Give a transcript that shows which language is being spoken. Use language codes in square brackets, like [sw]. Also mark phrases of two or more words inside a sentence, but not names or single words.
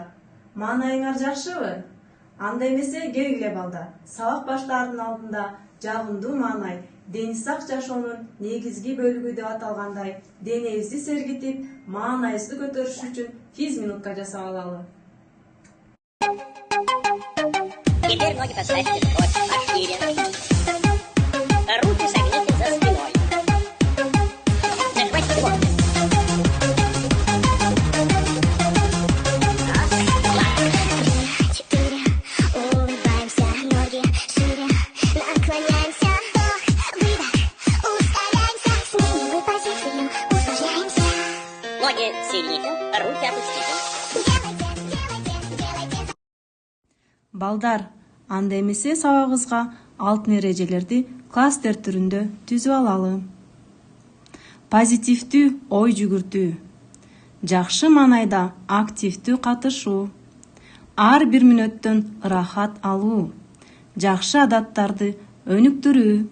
[ky] Маанайыңар жакшыбы? Анда эмесе келгиле балдар. Сабак баштаардын алдында жагымдуу маанай, дени сак жашоонун негизги бөлүгү деп аталгандай, денебизди сергитип, маанайыбызды көтөрүш үчүн физминутка жасап алалы. [ru] Теперь ноги поставьте вдоль, пошире. Руки согните за спиной. Нажимайте кулак. Четыре. Улыбаемся, ноги шире. Наклоняемся, вдох, выдох. Ускоряемся, сменим позицию, упражняемся. Ноги сильните, руки опустите. [ky] Балдар, анда эмесе сабагыбызга алтын эрежелерди класстер түрүндө түзүп алалы. Позитивдүү ой жүгүртүү, жакшы маанайда активдүү катышуу, ар бир мүнөттөн ырахат алуу, жакшы адаттарды өнүктүрүү.